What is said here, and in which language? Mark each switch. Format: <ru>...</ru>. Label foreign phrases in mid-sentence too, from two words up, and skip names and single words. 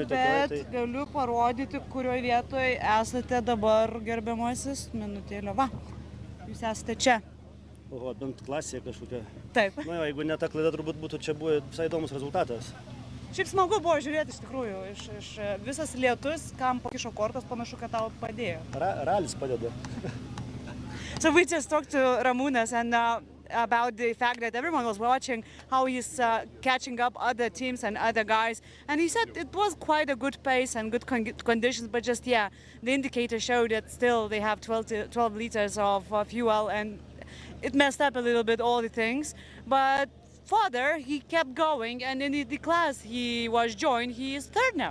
<lt>Taip, bet galiu parodyti, kurioje vietoje esate dabar, gerbiamasis, minutėlio. Va, jūs esate čia. Oho, bent klasėje kažkokia. Taip. Jeigu ne ta klaida, turbūt būtų čia buvo visai įdomus rezultatas. Šiaip smagu buvo žiūrėti iš tikrųjų, iš visas lietus, kam pakišo kortas, panašu, kad tau padėjo. Ralis padeda.</lt> <en>So we just talked to Ramūnas and about the fact that everyone was watching how he's catching up other teams and other guys, and he said it was quite a good pace and good conditions, but just the indicator showed that still they have 12 liters of fuel, and it messed up a little bit all the things, but further he kept going, and in the class he was joined, he is third now.</en>